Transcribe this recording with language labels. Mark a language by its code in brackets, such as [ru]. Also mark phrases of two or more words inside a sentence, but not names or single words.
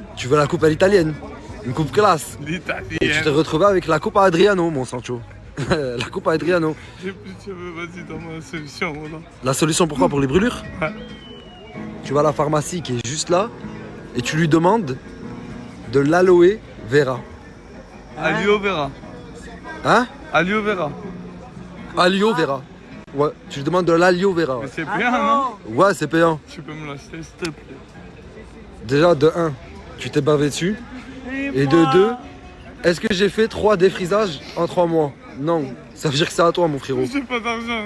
[fr] Tu veux la coupe à l'italienne, une coupe classe. Et tu L'italienne. t'es retrouvé avec la coupe à Adriano, mon Sancho. La coupe à Adriano. J'ai plus de cheveux, vas-y, donne-moi la solution, voilà. La solution pourquoi? Pour les brûlures? Ouais. Tu vas à la pharmacie qui est juste là et tu lui demandes de l'aloe vera. Alio Vera. Hein? Alio Vera. Alio vera. Ouais, tu lui demandes de l'alio vera. Mais Ouais, c'est bien, non? ouais c'est payant. Tu peux me l'acheter, s'il te plaît. Déjà, de 1, tu t'es bavé dessus. Et de 2, est-ce que j'ai fait 3 défrisages en 3 mois? Non. Ça veut dire que c'est à toi, mon frérot. J'ai pas d'argent.